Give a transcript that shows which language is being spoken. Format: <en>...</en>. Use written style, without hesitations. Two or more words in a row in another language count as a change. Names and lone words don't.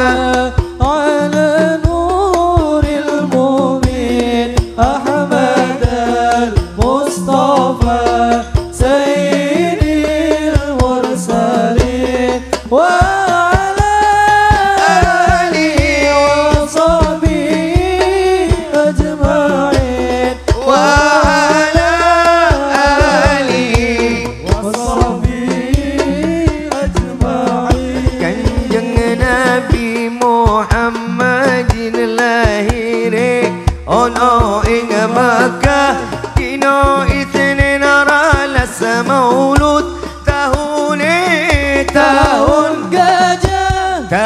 <ar>على نور المبين أحمد المصطفى سيدي المرسلين وعلى آله وصحبه أجمعين وعلى آله وصحبه أجمعين</ar> <jv>Kanjeng Nabi Muhammad lahire ono ing Makkah dino Itsnin ralas maulud tahune tahun gajah</jv>